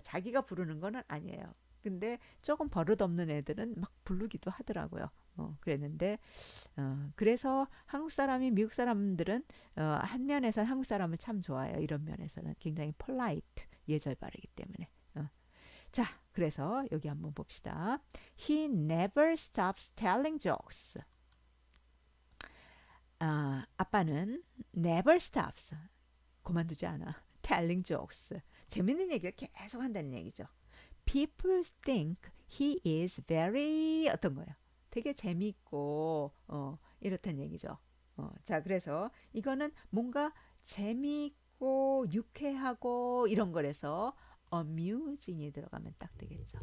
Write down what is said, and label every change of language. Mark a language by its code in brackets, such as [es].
[ko] 자기가 부르는 거는 아니에요. 근데 조금 버릇없는 애들은 막 부르기도 하더라고요. 그랬는데 그래서 한국 사람이 미국 사람들은 한 면에서는 한국 사람을 참 좋아해요. 이런 면에서는 굉장히 polite 예절 바르기 때문에. 자, 그래서 여기 한번 봅시다. [en] He never stops telling jokes. [ko] 아빠는 [en] never stops. [ko] 그만두지 않아. [en] telling jokes. [ko] 재밌는 얘기를 계속 한다는 얘기죠. [en] People think he is very [ko] 어떤 거예요? 되게 재미있고 이렇단 얘기죠. 자, 그래서 이거는 뭔가 재미있고 유쾌하고 이런 거라서 amusing이 들어가면 딱 되겠죠.